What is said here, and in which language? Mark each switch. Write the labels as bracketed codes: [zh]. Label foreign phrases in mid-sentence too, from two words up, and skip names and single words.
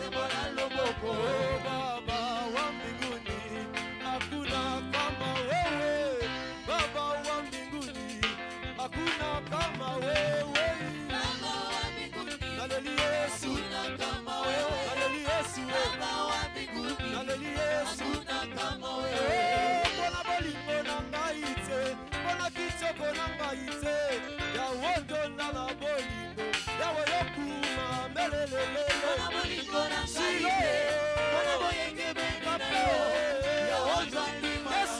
[ln] na loboko. [sw] Baba wa mbinguni, hakuna kama wewe. Baba wa mbinguni, hakuna kama wewe. Baba wa mbinguni, Haleluya Yesu, hakuna kama wewe. haleluya Yesu, Baba wa mbinguni, haleluya Yesu. hakuna kama wewe. [ln] Bona bolingo na ngai te, bona kitoko na ngai te, ya wondo na la bolingo, yawe yokuma melelele. Bona bolingo na ngai te, bona boyenge bengi na yo, ya wondo ndima Yesu,